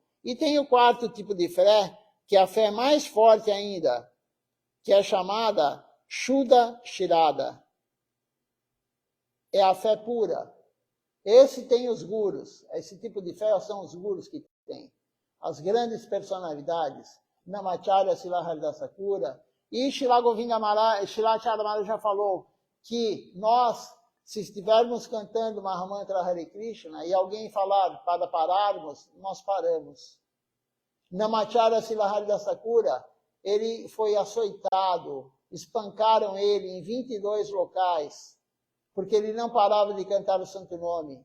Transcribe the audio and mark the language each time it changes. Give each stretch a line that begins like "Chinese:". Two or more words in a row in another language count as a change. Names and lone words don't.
Portuguese: E tem o 4º tipo de fé, que é a fé mais forte ainda, que é chamada
Sanskrit: Shuddha Shirada.
Portuguese: É a fé pura. Esse tem os gurus. Esse tipo de fé são os gurus que tem. As grandes personalidades. Namacharya Srila Haridasa Thakura. E Srila Govinda Maharaj, Srilacharya Maharaj já falou que nós, se estivermos cantando Mahamantra Hare Krishna e alguém falar para pararmos, nós paramos. Namacharya Srila Haridasa Thakura, ele foi açoitado, espancaram ele em 22 locais, porque ele não parava de cantar o santo nome.